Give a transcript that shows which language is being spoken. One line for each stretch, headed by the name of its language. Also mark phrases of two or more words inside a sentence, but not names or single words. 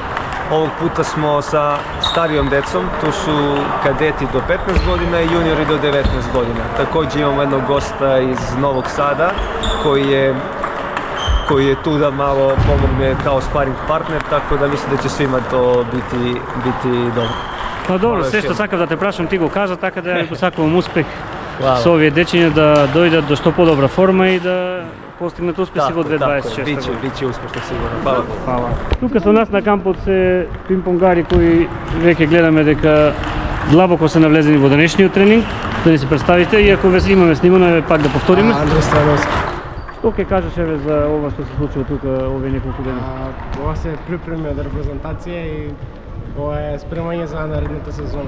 Serbian: Ovog puta smo sa starijom decom, tu su kadeti do 15 godina i juniori do 19 godina. Takođe imamo jednog gosta iz Novog Sada koji je tu da malo pomogne kao sparing partner, tako da mislim da će svima to biti dobro.
Macedonian: Па добро, сѐ што сакав да те прашам ти го кажа, така да ја посакувам успех со овие дечиња да дојдат до што подобра форма и да постигнат успеси во 2026 година.
Serbian: Biće uspešno sigurno. Hvala.
Macedonian: Тука со нас на кампот се пинг-понгари кои веќе гледаме дека длабоко се навлезени во денешниот тренинг. Да ни се представите, иако веќе имаме снимано, пак да повториме. Андрей Страновски. Што ќе кажеш еве за ова што се случува тука овие неколку дена? Ова се припреми од репрезентација и ова е спремање за наредната сезона.